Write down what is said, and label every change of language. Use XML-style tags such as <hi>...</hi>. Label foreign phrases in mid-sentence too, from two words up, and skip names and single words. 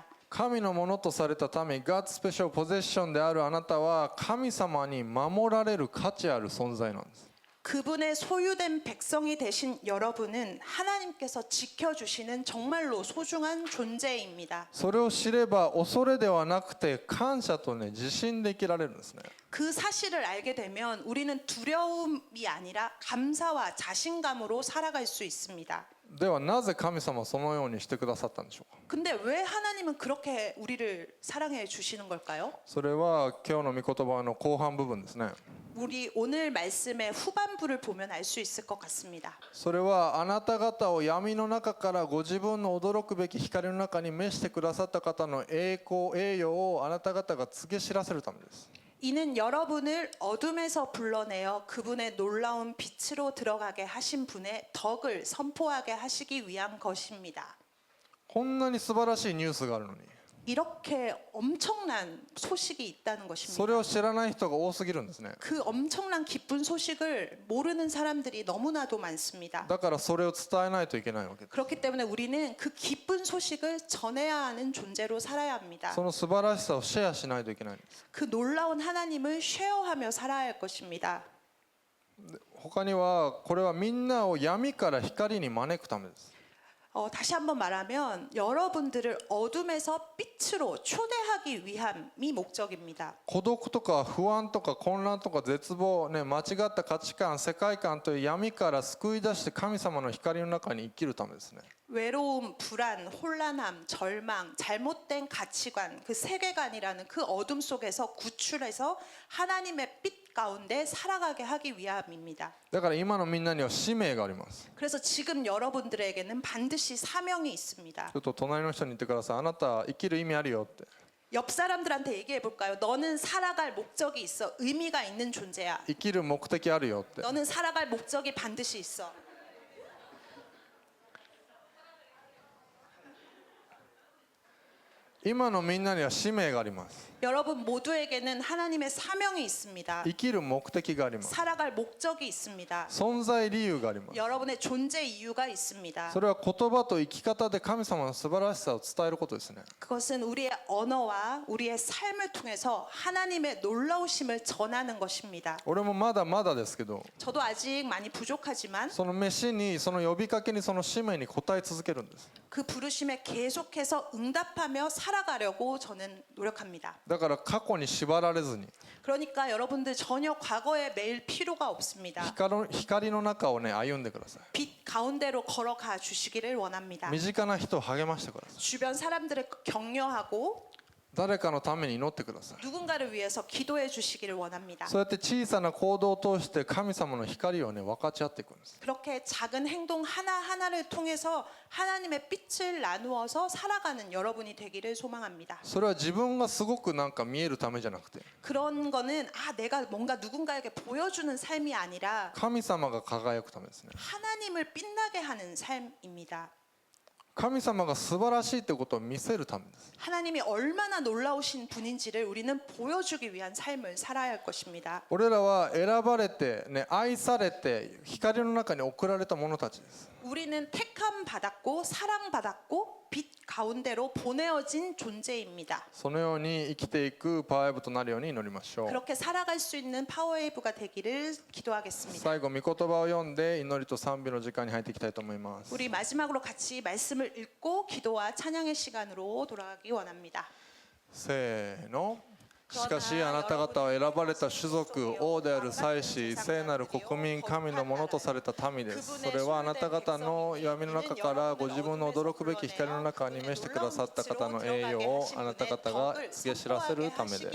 <ja>神のものとされた民</ja> <en>God's Special Possession</en> <ja>であるあなたは神様に守られる価値ある存在なんです。</ja> <ko>그분의 소유된 백성이 되신 여러분은 하나님께서 지켜주시는 정말로 소중한 존재입니다.</ko> <ja>それを知れば恐れではなくて感謝とね自信で生きられるんですね。</ja> <ko>그 사실을 알게 되면 우리는 두려움이 아니라 감사와 자신감으로 살아갈 수 있습니다.</ko> <ja>ではなぜ神様はそのようにしてくださったんでしょうか。</ja> <ko>근데 왜 하나님은 그렇게 우리를 사랑해 주시는 걸까요?</ko> <ja>それは今日の御言葉の後半部分ですね。</ja> <ko>우리 오늘 말씀의 후반부를 보면 알 수 있을 것 같습니다.</ko> <ja>それはあなた方を闇の中からご自分の驚くべき光の中に召してくださった方の栄光栄誉をあなた方が告げ知らせるためです。</ja> <ko>이는 여러분을 어둠에서 불러내어 그분의 놀라운 빛으로 들어가게 하신 분의 덕을 선포하게 하시기 위한 것입니다.</ko> <ja>こんなに素晴らしいニュースがあるのに</ja> <ko>이렇게 엄청난 소식이 있다는</ko> <ja>それ</ja> <ko>것입니다.</ko> <ja>を知らない人が多すぎるんですね。</ja> <ko>그 엄청난 기쁜 소식을 모르는 사람들이 너무나도 많습니다.</ko> <ja>だからそれを伝えないといけないわけです。</ja> <ko>그렇기 때문에 우리는 그 기쁜 소식을 전해야 하는 존재로 살아야 합니다.</ko> <ja>その素晴らしさをシェアしないといけないんです。</ja> <ko>그 놀라운 하나님을 쉐어하며 살아야 할 것입니다.</ko> <ja>他にはこれはみんなを闇から光に招くためです。</ja> <ko>다시 한번 말하면 여러분들을 어둠에서 빛으로 초대하기 위함이 목적입니다.</ko> <ja>孤独とか不安とか混乱とか絶望、ね、間違った価値観世界観という闇から救い出して神様の光の中に生きるためですね。</ja> <ko>외로움, 불안, 혼란함, 절망, 잘못된 가치관, 그 세계관이라는 그 어둠 속에서 구출해서 하나님의 빛 가운데 살아가게 하기 위함입니다.</ko> <ja>だから今のみんなには使命があります。</ja> <ko>그래서 지금 여러분들에게는 반드시 사명이 있습니다.</ko> <ja>ちょっと隣の人に言ってください。あなた生きる意味あるよって。</ja> <ko>옆 사람들한테 얘기해 볼까요? 너는 살아갈 목적이 있어. 의미가 있는 존재야.</ko> <ja>生きる目的あるよって。</ja> <ko>너는 살아갈 목적이 반드시 있어.</ko> <ja>今のみんなには使命があります。</ja> <ko>여러분 모두에게는 하나님의 사명이 있습니다.</ko> <ja>生きる目的があります。</ja> <ko>살아갈 목적이 있습니다.</ko> <ja>存在理由があります。</ja> <ko>여러분의 존재 이유가 있습니다.</ko> <ja>それは言葉と生き方で神様の素晴らしさを伝えることですね。</ja> <ko>그것은 우리의 언어와 우리의 삶을 통해서 하나님의 놀라우심을 전하는 것입니다.</ko> <ja>俺もまだまだですけど、</ja> <ko>저도 아직 많이 부족하지만</ko> <ja>その飯にその呼びかけにその使命に応え続けるんです。</ja> <ko>그 부르심에 계속해서 응답하며 살아가려고 저는 노력합니다.</ko> <ja>だから過去に縛られずに</ja> <ko>그러니까 여러분들 전혀 과거에 매일 필요가 없습니다.</ko> <ja>光の中をね歩んでください。</ja> <ko>빛 가운데로 걸어가 주시기를 원합니다.</ko> <ja>身近な人を励ましてください。</ja> <ko>주변 사람들을 격려하고</ko> <ja>誰かのために祈ってください。</ja> <ko>누군가를 위해서 기도해 주시기를 원합니다.</ko> <ja>そうやって小さな行動を通して神様の光をね分かち合っていくんです。</ja> <ko>그렇게 작은 행동 하나하나를 통해서 하나님의 빛을 나누어서 살아가는 여러분이 되기를 소망합니다.</ko> <ja>それは自分がすごくなんか見えるためじゃなくて</ja> <ko>그런 거는 내가 뭔가 누군가에게 보여주는 삶이 아니라</ko> <ja>神様が輝くためですね。</ja> <ko>하나님을 빛나게 하는 삶입니다.</ko> <ja>神様が素晴らしいということを見せるためです。</ja> <ko>하나님이 얼마나 놀라우신 분인지를 우리는 보여주기 위한 삶을 살아야 할 것입니다.</ko> <ja>俺らは選ばれて、ね、愛されて光の中に送られた者たちです。</ja> <ko>우리는 택함 받았고 사랑받았고 빛 가운데로 보내어진 존재입니다.</ko> <ja>そのように生きていくパワーウェブとなるように祈りましょう。</ja> <ko>그렇게 살아갈 수 있는 파워웨이브가 되기를 기도하겠습니다.</ko> <ja>最後御言葉を読んで祈りと賛美の時間に入っていきたいと思います。</ja> <ko>우리 마지막으로 같이 말씀을 읽고 기도와 찬양의 시간으로 돌아가기 원합니다.</ko> <ja>せーの。しかしあなた方は選ばれた種族、王である祭司、聖なる国民、神のものとされた民です。それはあなた方の闇の中からご自分の驚くべき光の中に召してくださった方の栄誉をあなた方が告げ知らせるためです。</ja>